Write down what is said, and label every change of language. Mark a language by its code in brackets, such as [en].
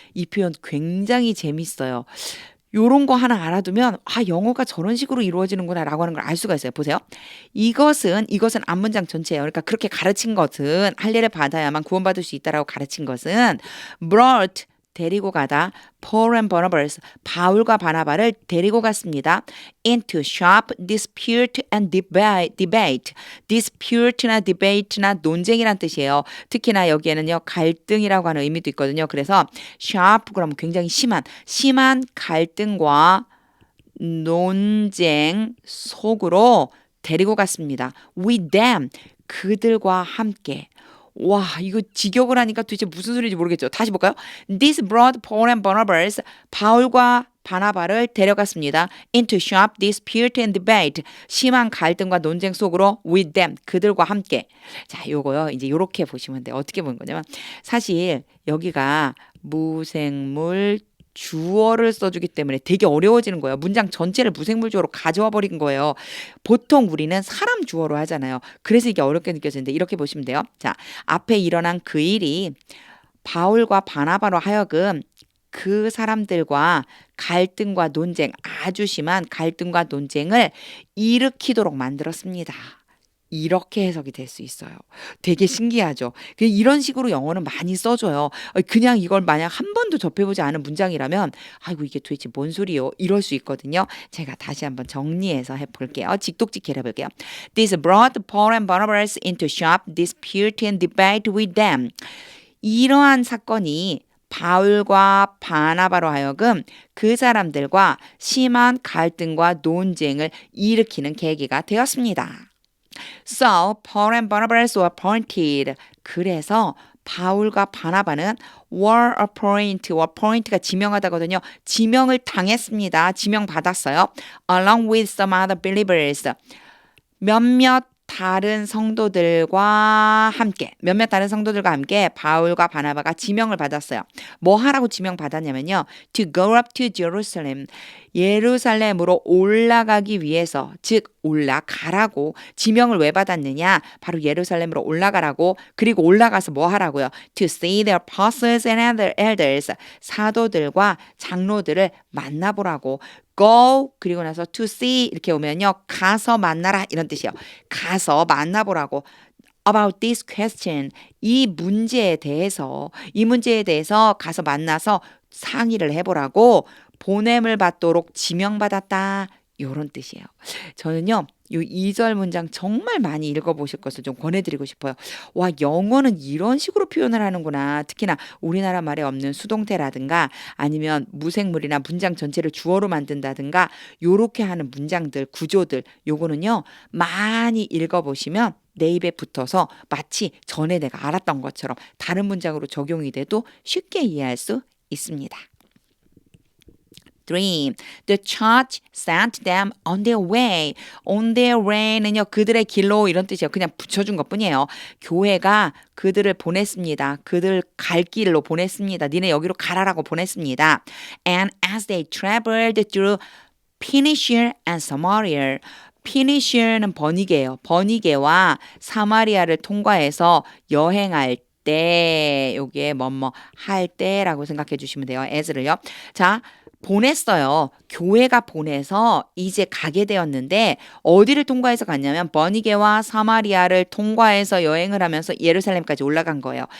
[ko] 이 표현 굉장히 재밌어요. 요런 거 하나 알아두면 영어가 저런 식으로 이루어지는구나 라고 하는 걸 알 수가 있어요. 보세요. 이것은 앞문장 전체예요. 그러니까 그렇게 가르친 것은 할례를 받아야만 구원받을 수 있다라고 가르친 것은 [en] brought [ko] 데리고 가다 [en] Paul and Barnabas [ko] 바울과 바나바를 데리고 갔습니다. [en] into sharp dispute and debate. [ko] dispute나 debate나 논쟁이란 뜻이에요. 특히나 여기에는요 갈등이라고 하는 의미도 있거든요. 그래서 sharp 그러면 굉장히 심한 갈등과 논쟁 속으로 데리고 갔습니다. [en] with them [ko] 그들과 함께. 와, 이거 직역을 하니까 도대체 무슨 소리인지 모르겠죠. 다시 볼까요? [en] This brought Paul and Barnabas, [ko] 바울과 바나바를 데려갔습니다. [en] into sharp dispute and debate, [ko] 심한 갈등과 논쟁 속으로 [en] with them, [ko] 그들과 함께. 자, 요거요. 이제 요렇게 보시면 돼요. 어떻게 보는 거냐면 사실 여기가 무생물 주어를 써주기 때문에 되게 어려워지는 거예요. 문장 전체를 무생물 주어로 가져와 버린 거예요. 보통 우리는 사람 주어로 하잖아요. 그래서 이게 어렵게 느껴지는데 이렇게 보시면 돼요. 자, 앞에 일어난 그 일이 바울과 바나바로 하여금 그 사람들과 갈등과 논쟁, 아주 심한 갈등과 논쟁을 일으키도록 만들었습니다. 이렇게 해석이 될 수 있어요. 되게 신기하죠. 이런 식으로 영어는 많이 써줘요. 그냥 이걸 만약 한 번도 접해보지 않은 문장이라면 아이고 이게 도대체 뭔 소리요? 이럴 수 있거든요. 제가 다시 한번 정리해서 해볼게요. 직독직해 해볼게요. [en] This brought Paul and Barnabas into sharp dispute and debate with them. [ko] 이러한 사건이 바울과 바나바로 하여금 그 사람들과 심한 갈등과 논쟁을 일으키는 계기가 되었습니다. [en] So Paul and Barnabas were appointed. [ko] 그래서 바울과 바나바는 [en] were appoint [ko] 가 지명하다거든요. 지명을 당했습니다. 지명 받았어요. [en] Along with some other believers. [ko] 몇몇 다른 성도들과 함께 바울과 바나바가 지명을 받았어요. 뭐 하라고 지명 받았냐면요. [en] To go up to Jerusalem. [ko] 예루살렘으로 올라가기 위해서, 즉 올라가라고. 지명을 왜 받았느냐? 바로 예루살렘으로 올라가라고. 그리고 올라가서 뭐 하라고요? [en] To see the apostles and other elders. [ko] 사도들과 장로들을 만나보라고. go 그리고 나서 to see 이렇게 오면요. 가서 만나라 이런 뜻이에요. 가서 만나보라고. [en] About this question. [ko] 이 문제에 대해서 가서 만나서 상의를 해보라고 보냄을 받도록 지명받았다. 요런 뜻이에요. 저는요. 요 2절 문장 정말 많이 읽어보실 것을 좀 권해드리고 싶어요. 와, 영어는 이런 식으로 표현을 하는구나. 특히나 우리나라 말에 없는 수동태라든가 아니면 무생물이나 문장 전체를 주어로 만든다든가 요렇게 하는 문장들, 구조들 요거는요. 많이 읽어보시면 내 입에 붙어서 마치 전에 내가 알았던 것처럼 다른 문장으로 적용이 돼도 쉽게 이해할 수 있습니다. 3. [en] The church sent them on their way. On their way는요. [ko] 그들의 길로 이런 뜻이에요. 그냥 붙여준 것뿐이에요. 교회가 그들을 보냈습니다. 그들 갈 길로 보냈습니다. 니네 여기로 가라라고 보냈습니다. [en] And as they traveled through Phoenicia and Samaria. [ko] 피니시아는 버니게예요. 버니게와 사마리아를 통과해서 여행할 때 요게 뭐뭐 할 때라고 생각해 주시면 돼요. as를요. 자, 보냈어요. 교회가 보내서 이제 가게 되었는데 어디를 통과해서 갔냐면 버니게와 사마리아를 통과해서 여행을 하면서 예루살렘까지 올라간 거예요.